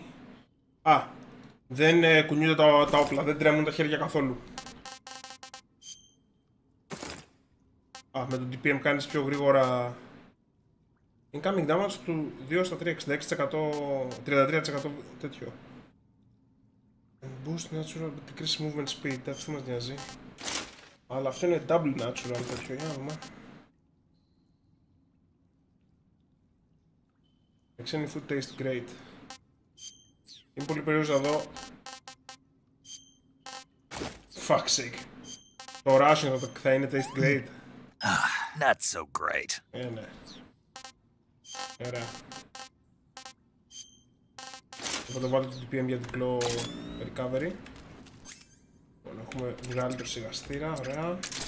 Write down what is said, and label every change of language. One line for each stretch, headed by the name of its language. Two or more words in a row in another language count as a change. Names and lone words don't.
Greek: Α, δεν κουνιούνται τα όπλα, δεν τρέμουν τα χέρια καθόλου. Α, με τον DPM κάνεις πιο γρήγορα.
English: Incoming damage
Greek: του 2 στα 3, 66%, 33% τέτοιο.
English: And boost natural, decrease movement speed,
Greek: αυτό μας νοιάζει. Αλλά αυτό είναι
English: double natural
Greek: τέτοιο, για να δούμε.
English: Makes any food taste great.
Greek: Είναι πολύ περίεργο να δω.
English: Fuck's sake.
Greek: Το ration θα είναι
English: taste great. Not so great.
Greek: Ναι. Ωραία. Οπότε βάλω το DPM για διπλό recovery. Λοιπόν, έχουμε βγάλει το σιγαστήρα, ωραία.